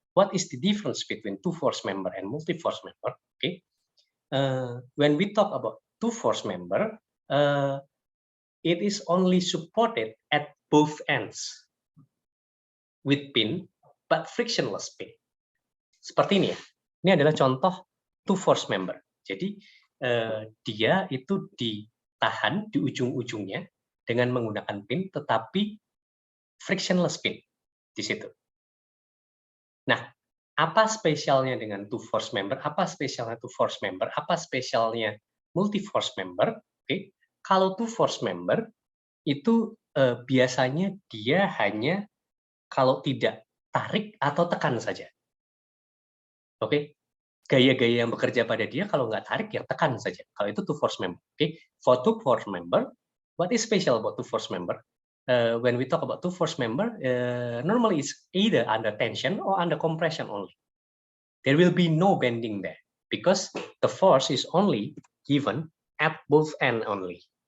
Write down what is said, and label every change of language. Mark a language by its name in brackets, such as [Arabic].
[English] What is the difference between two force member and multi force member? Okay. When we talk about two force member, it is only supported at both ends with pin, but frictionless pin. [Indonesian] Seperti ini ya. Ini adalah contoh two force member. Jadi dia itu ditahan di ujung-ujungnya dengan menggunakan pin, tetapi frictionless pin di situ. Nah, apa spesialnya dengan two force member? Apa spesialnya two force member? Apa spesialnya multi force member? Oke, kalau two force member itu biasanya dia hanya kalau tidak tarik atau tekan saja. Oke, gaya-gaya yang bekerja pada dia kalau nggak tarik ya tekan saja. Kalau itu two force member. [English] Oke, for two force member, what is special about two force member? When we talk about two force member, normally it's either under tension or under compression only. There will be no bending there because the force is only given at both ends only.